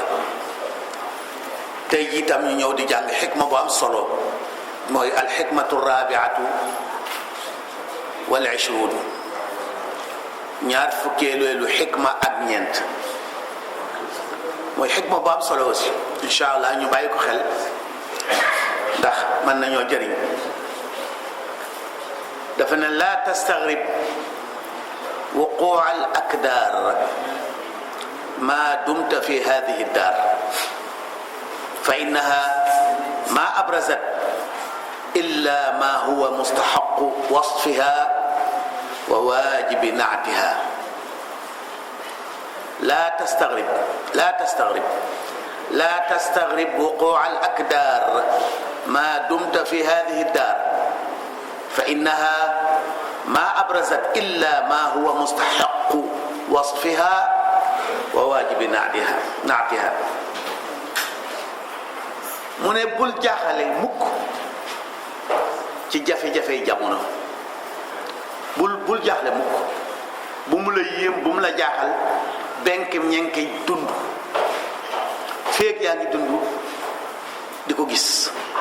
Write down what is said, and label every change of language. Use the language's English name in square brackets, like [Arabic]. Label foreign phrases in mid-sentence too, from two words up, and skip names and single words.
[Wolof] tey jii tam ñu ñëw di jàng xikma bu am solo mooy [Arabic] الحكمة الرابعة والعشرون [Wolof] ñaar fukkeelu xikma ak ñeent mooy xikma bu am solo aussi [Arabic] إن شاء الله [Wolof] ñu bàyyi ko xel ndax mën nañoo jëriñ. dafa ne [Arabic] لا تستغرب وقوع الأكدار ما دمت في هذه الدار فإنها ما أبرزت إلا ما هو مستحق وصفها وواجب نعتها. لا تستغرب وقوع الأكدار ما دمت في هذه الدار فإنها ما أبرزت إلا ما هو مستحق وصفها وواجب نعتها. [Wolof] mu ne bul jaaxale mukk ci jafe-jafe jamono bul jaaxle mukk bu mu la yéem bu mu la jaaxal benkem ñenke dund feeg yaa ngi dund di ko gis.